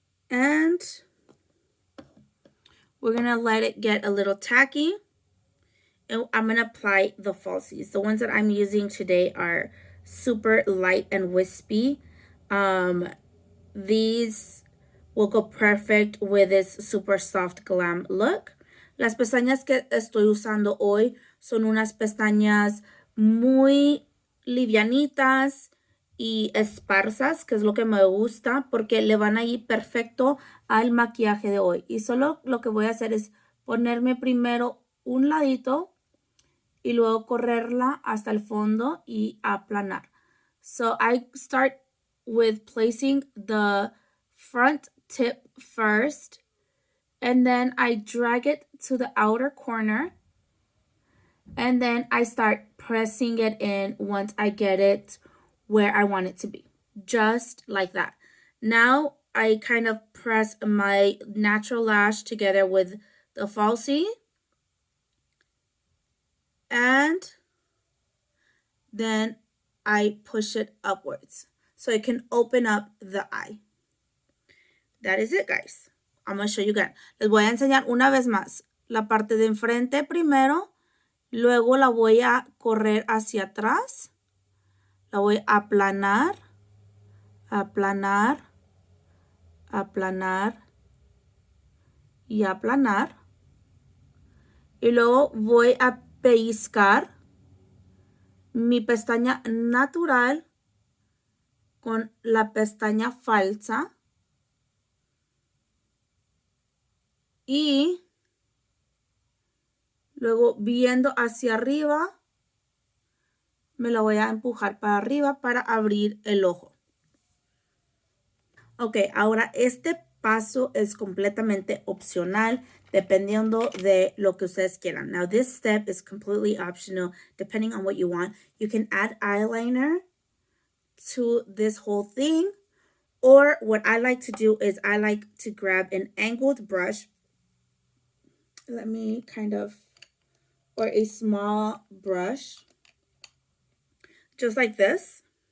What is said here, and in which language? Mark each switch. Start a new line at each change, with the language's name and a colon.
English: And we're going to let it get a little tacky. And I'm going to apply the falsies. The ones that I'm using today are super light and wispy. These will go perfect with this super soft glam look.
Spanish: Las pestañas que estoy usando hoy son unas pestañas muy livianitas y esparsas, que es lo que me gusta porque le van a ir perfecto al maquillaje de hoy. Y solo lo que voy a hacer es ponerme primero un ladito y luego correrla hasta el fondo y aplanar.
English: So I start with placing the front tip first, and then I drag it to the outer corner, and then I start pressing it in once I get it where I want it to be, just like that. Now I kind of press my natural lash together with the falsie, and then I push it upwards so it can open up the eye. That is it, guys. I'm going to show you again.
Spanish: Les voy a enseñar una vez más. La parte de enfrente primero, luego la voy a correr hacia atrás, la voy a aplanar, aplanar, aplanar y aplanar. Y luego voy a pellizcar mi pestaña natural con la pestaña falsa. Y luego viendo hacia arriba, me la voy a empujar para arriba para abrir el ojo. Ok, ahora este paso es completamente opcional dependiendo de lo que ustedes quieran.
English: Now this step is completely optional depending on what you want. You can add eyeliner to this whole thing, or what I like to do is I like to grab an angled brush. Let me or a small brush, just like this.